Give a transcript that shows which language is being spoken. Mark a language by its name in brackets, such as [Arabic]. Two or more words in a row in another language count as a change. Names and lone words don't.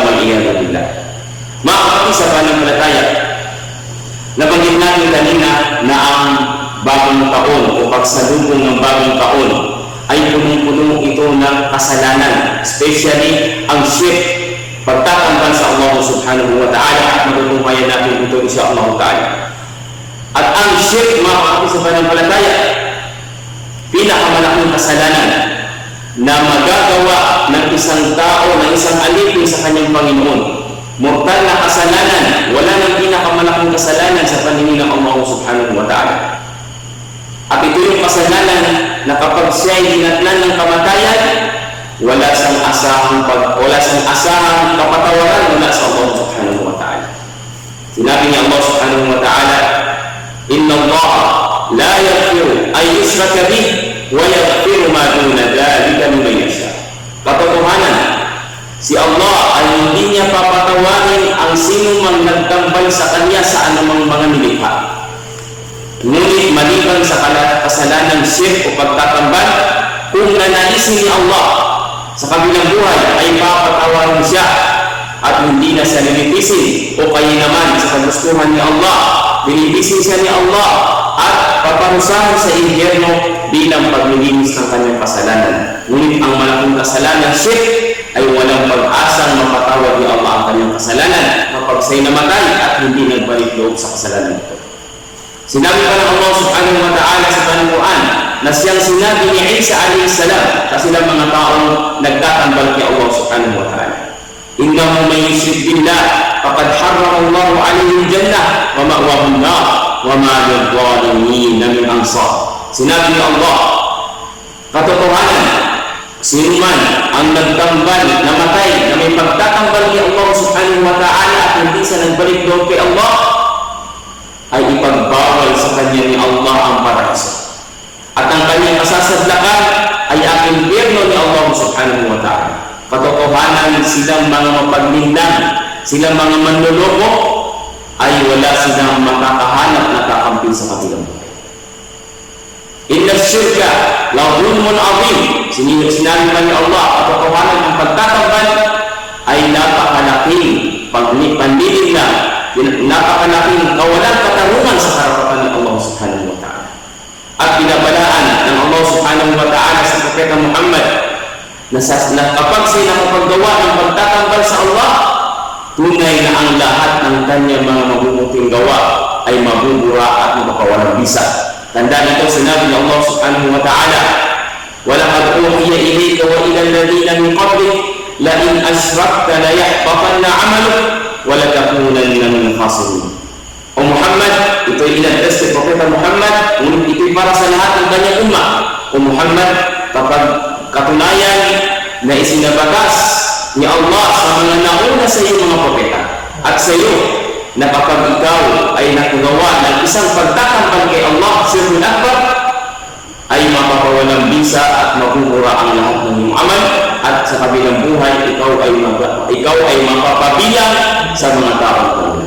[Arabic] والعياذ بالله. [Filipino] Mga kapatid sa pananampalataya, nabanggit natin kanina na ang bagong taon o pagsalubong ng bagong taon ay punong-puno ito ng kasalanan, especially ang shirk, pagtatambal sa [Arabic] الله سبحانه وتعالى, [Filipino] at matutunghayan natin ito [Arabic] إن شاء الله تعالى. [Filipino] At ang shirk, mga kapatid sa pananampalataya, pinakamalaking kasalanan na magagawa ng isang tao, ng isang alipin sa kanyang Panginoon. Mortal na kasalanan, wala nang pinakamalaking kasalanan sa paningin ng [Arabic] الله سبحانه وتعالى. [Filipino] At ito yung kasalanan na kapag siya ay dinatnan ng kamatayan, wala siyang asahang kapatawaran mula sa [Arabic] الله سبحانه وتعالى. [Filipino] Sinabi niya [Arabic] الله سبحانه وتعالى إن الله لا يغفر أن يشرك به ويغفر ما دون ذلك لمن يشاء. [Filipino] Katotohanan, si Allah ay hindi niya papatawarin ang sino mang nagtambal sa kanya sa anumang mga nilikha. Ngunit maliban sa kasalanan shirk o pagtatambal, kung nanaisin ni Allah sa kabilang buhay ay papatawarin siya at hindi na siya lilipisin, o kaya naman sa kagustuhan ni Allah, lilipisin siya ni Allah at paparusahan sa impyerno bilang paglilinis ng kanyang kasalanan. Ngunit ang malaking kasalanan shirk ay walang pag-asang mapatawad ni Allah ang kanyang kasalanan kapag siya'y namatay at hindi nagbalik loob sa kasalanan ito. Sinabi pa ng [Arabic] الله سبحانه وتعالى [Filipino] sa Quran na siyang sinabi ni Isa [Arabic] عليه السلام [Filipino] kasi ng mga taong nagtatambal kay [Arabic] الله سبحانه وتعالى إنه من يشرك بالله فقد حرم الله عليه الجنة ومأواه النار وما للظالمين من أنصار. [Filipino] Sinabi ni Allah, katotohanan, sino man ang nagtambal, namatay, na may pagtatambal kay [Arabic] الله سبحانه وتعالى [Filipino] at hindi siya nagbalik doon kay Allah, ay ipagbawal sa kanya ni Allah ang paraiso. At ang kanyang masasadlakan ay ang impyerno ni [Arabic] الله سبحانه وتعالى. [Filipino] Katotohanan, silang mga mapaglinlang, silang mga manloloko, ay wala silang makakahanap na kakampi sa kabilang buhay. [Arabic] إن الشرك لظلم عظيم. [Filipino] Sinabi pa ni Allah, katotohanan ang pagtatambal ay napakalaking panlilig na napakalaking kawalan katarungan sa harapan ng [Arabic] الله سبحانه وتعالى. [Filipino] At binabalaan ng [Arabic] الله سبحانه وتعالى [Filipino] sa Propeta Muhammad na kapag siya nakapaggawa ng pagtatambal sa Allah, tunay na ang lahat ng kanyang mga mabubuting gawa ay mabubura at mapapawalang bisa. Tandaan ito, sinabi ng [Arabic] الله سبحانه وتعالى, وَلَقَدْ أُوحِيَ إِلَيْكَ وَإِلَى الَّذِينَ مِنْ قَبْلِكَ لَئِنْ أَشْرَكْتَ لَيَحْبَطَنَّ عَمَلُكَ وَلَتَكُونَنَّ مِنَ الْخَاسِرِينَ. [Filipino] O Muhammad, ito ay inadres kay Propeta Muhammad, ngunit ito'y para sa lahat ng kanyang ummah. O Muhammad, kapag katunayan na isinabatas ni Allah sa mga nauna sa iyong mga propeta at sa iyo na kapag ikaw ay nakagawa ng isang pagtatambal kay Allah, [Arabic] الشرك الأكبر, [Filipino] ay mapapawalang bisa at mabubura ang lahat ng iyong amal, at sa kabilang buhay ikaw ay mapapabilang sa mga taong tulad.